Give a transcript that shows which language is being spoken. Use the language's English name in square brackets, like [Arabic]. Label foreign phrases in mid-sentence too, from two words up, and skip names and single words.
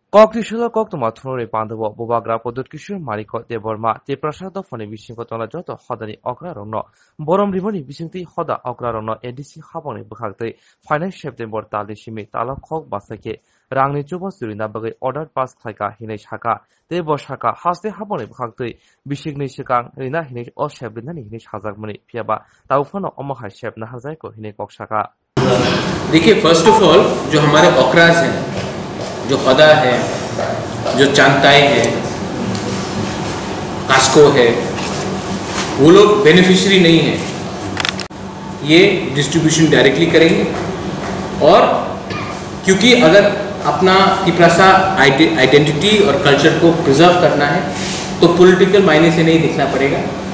[Kok Borok] Kok toma thonore pandavo bobagra podot kishur mariko de borma te prasad phone bisingko tona joto hodani okra rongno borom riboni bisingti hoda okra rongno edc haboni bukhakte [English] finance september [Kok Borok] tali simi tala khok basake rangni chobos durina bagai [English] order pass [Kok Borok] khaika hinai shaka te boshaka haste haboni bukhakte bisingni sikang rina hinai o shebrina ni hinai hazak mani piaba taufano omoha shebna hazai ko hinai kok shaka। [Hindi] देखिए, [English] first of all [Hindi] जो हमारे ओक्राज हैं, जो खदा है, जो चांगताई है, कास्को है, वो लोग बेनिफिशियरी नहीं है। ये [English] distribution directly [Hindi] करेंगे और क्योंकि अगर अपना तिप्रासा आइडेंटिटी और कल्चर को प्रिजर्व करना है तो पॉलिटिकल मायने से नहीं देखना पड़ेगा।